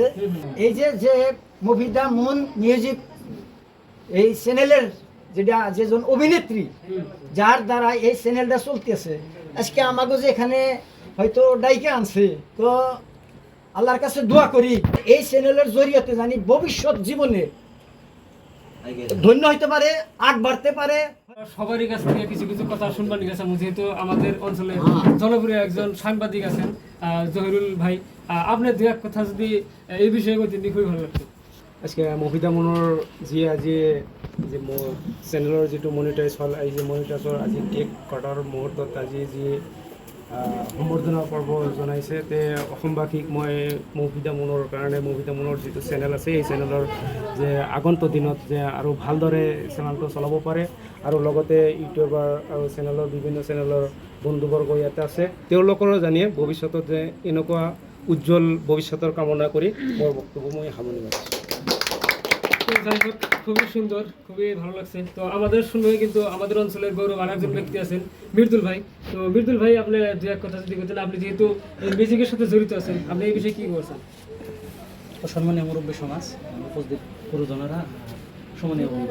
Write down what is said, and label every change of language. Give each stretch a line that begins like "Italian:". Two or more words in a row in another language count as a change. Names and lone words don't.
Bangla: এই যে যে মফিদা মুন মিউজিক এই চ্যানেলের যেজন অভিনেত্রী, যার দ্বারা এই চ্যানেলটা চলতেছে, আজকে আমাকে যে এখানে হয়তো ডাইকে আনছে, তো আল্লাহর কাছে দোয়া করি এই চ্যানেলের জরিয়তে জানি ভবিষ্যৎ জীবনে ধন্য হইতে পারে, আগ বাড়তে পারে। সবারই কাছ থেকে কিছু কিছু কথা শুনবার নিয়ে গেছিলাম, যেহেতু আমাদের অঞ্চলে জনপ্রিয় একজন সাংবাদিক আছেন জহিরুল ভাই, আপনি দু এক কথা যদি এই বিষয়ে বলতেন খুবই ভালো লাগতো।
Assamese: আজকে মফিদা মনৰ যি আজি যে চেনেলৰ যিটো মনিটাইজ হ'ল, এই যে মনিটাইজৰ আজি কেক কটাৰ মুহূৰ্তত আজি যি সম্বৰ্ধনা পৰ্ব জনাইছে, তে অসমবাসীক মই মফিদা মনৰ কাৰণে, মফিদা মনৰ যিটো চেনেল আছে এই চেনেলৰ যে আগন্তুক দিনত যে আৰু ভালদৰে চেনেলটো চলাব পাৰে, আৰু লগতে ইউটিউবাৰ আৰু চেনেলৰ বিভিন্ন চেনেলৰ বন্ধুবৰ্গ ইয়াতে আছে, তেওঁলোকৰো জানিয়ে ভৱিষ্যতত যে এনেকুৱা উজ্জ্বল ভৱিষ্যতৰ কামনা কৰি মোৰ বক্তব্য মই সামৰণি মাৰিছোঁ।
Bangla: যাই হোক, খুবই সুন্দর, খুবই ভালো লাগছে। তো আমাদের শুনবে কিন্তু আমাদের অঞ্চলের গৌরব আর একজন ব্যক্তি আছেন বিরদুল ভাই। তো বিরদুল ভাই, আপনি দু এক কথা যদি বলতেন, আপনি যেহেতু এই মিউজিকের সাথে জড়িত আছেন, আপনি এই বিষয়ে কি বলছেন? সম্মানীয় মুরব্বী সমাজ, উপস্থিত গুরুজনেরা, সম্মানীয় বন্ধু।